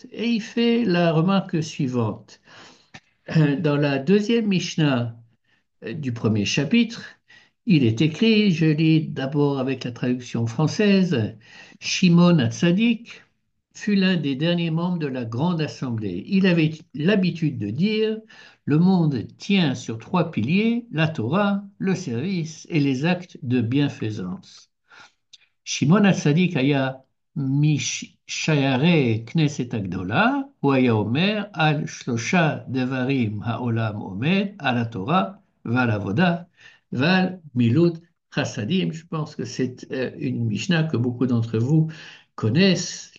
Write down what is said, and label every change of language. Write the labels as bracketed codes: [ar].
[fr] Et il fait la remarque suivante. Dans la deuxième Mishnah, du premier chapitre, il est écrit, je lis d'abord avec la traduction française, Shimon HaTzadik fut l'un des derniers membres de la Grande Assemblée. Il avait l'habitude de dire, le monde tient sur trois piliers, la Torah, le service et les actes de bienfaisance. [he] שמעון הצדיק היה משיירי כנסת הגדולה, הוא היה אומר על שלושה דברים העולם עומד, על התורה ועל עבודה ועל מילות chassadim. [fr] Je pense que c'est une Mishnah que beaucoup d'entre vous connaissent.